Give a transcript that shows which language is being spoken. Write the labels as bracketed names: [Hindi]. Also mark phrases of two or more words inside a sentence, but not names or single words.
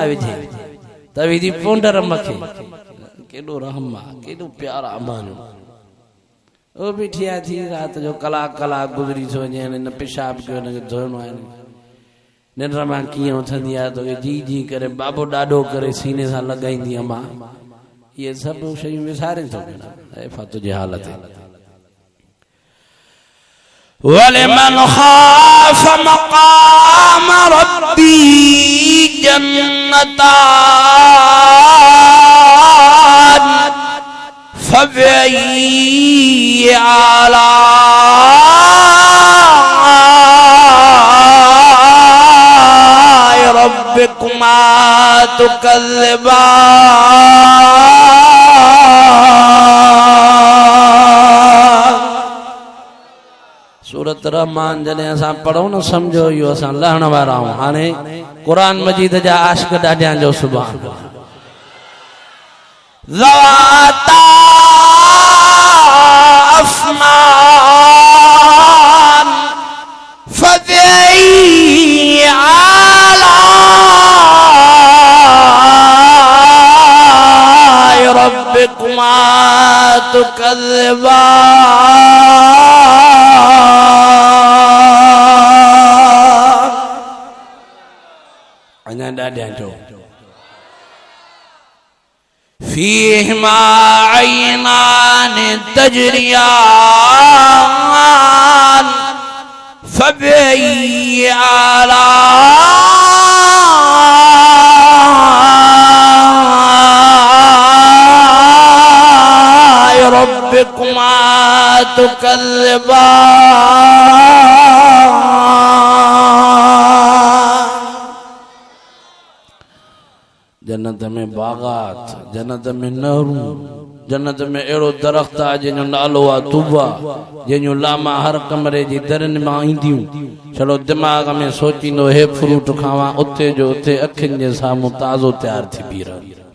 [Sindhi] विझे त बि थी पोंडर मखे केॾो रहम आहे केॾो प्यार आहे अमानो ओ बि ठिया थी रात जो कलाक गुज़री थो वञे हिन पेशाब कयो हिनखे धोइणो आहे निंड मां कीअं उथंदी आहे तोखे जी जी करे बाबो ॾाढो करे सीने सां लॻाईंदी अमां ये सब शयूं विसारे थो ऐं तुंहिंजी हालत [Arabic] ولمن خاف مقام ربه جنتان فبأي آلاء ربكما [Sindhi] तुकज़्ज़िबान सूरत रहमान जॾहिं असां पढ़ूं न समझो इहो असां लहण वारा आहियूं। हाणे क़ुरान मजीद जा आशिक़ ॾाढियां जो [Arabic] سبحان ذواتا أفنان فبأي آلاء ربكما تكذبان. [Sindhi] अञा ॾाढियां जो [Arabic] فيهما عينان تجريان فبأي آلاء ربكما تكذبان. [Sindhi] जन्नत में बागात, जन्नत में नहरूं, जन्नत में अहिड़ो दरख़्त आहे जंहिंजो नालो आहे तूबा, जंहिंजूं लामा हर कमरे जी दरनि मां ईंदियूं। छड़ो दिमाग़ में सोचींदो हे फ्रूट खावां, उते जो उते अखियुनि जे साम्हूं ताज़ो तयारु थी बीह रहंदो।